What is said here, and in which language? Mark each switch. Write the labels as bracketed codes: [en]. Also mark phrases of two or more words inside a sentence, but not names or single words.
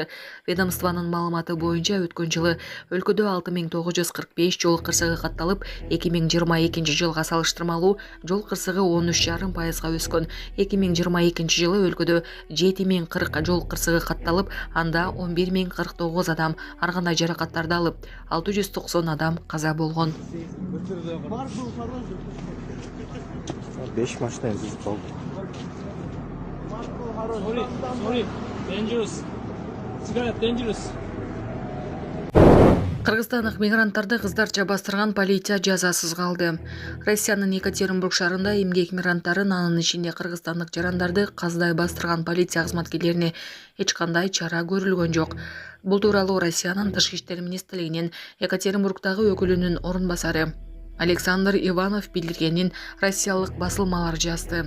[ky] Ведомствонун маалыматы боюнча өткөн жылы өлкөдө 6945 жол кырсыгы катталып, 2022-жылга салыштырмалуу жол кырсыгы 13,5% өскөн. 2022-жылы өлкөдө 7040 жол кырсыгы катталып, анда 11049 адам ар кандай жаракаттарды алып, 690 адам каза болгон. 5 машина эзилип калды. [en] Sorry, dangerous. Cigarette dangerous. [ky] Кыргызстандык мигранттарды кыздарча бастырган полиция жазасыз калды. Россиянын Екатеринбург шаарында эмгек мигранттарын, анын ичинде кыргызстандык жарандарды каздай бастырган полиция кызматкерлерине эч кандай чара көрүлгөн жок. Бул тууралуу Россиянын Тышкы иштер министрлигинин Екатеринбургдагы өкүлүнүн орун басары Александр Иванов билдиргенин россиялык басылмалар жазды.